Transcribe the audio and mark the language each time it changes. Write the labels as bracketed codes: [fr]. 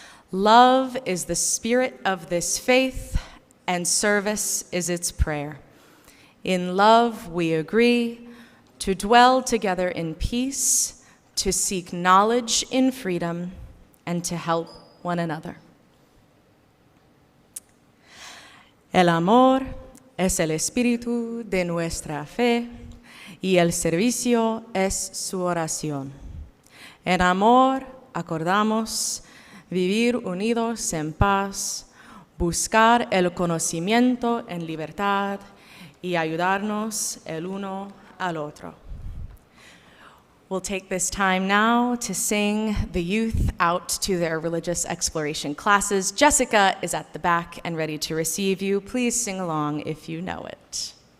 [en] Love is the spirit of this faith, and service is its prayer. In love we agree to dwell together in peace, to seek knowledge in freedom, and to help one another. [es] El amor es el espíritu de nuestra fe y el servicio es su oración. En amor acordamos vivir unidos en paz, buscar el conocimiento en libertad y ayudarnos el uno al otro. [en] We'll take this time now to sing the youth out to their religious exploration classes. Jessica is at the back and ready to receive you. Please sing along if you know it.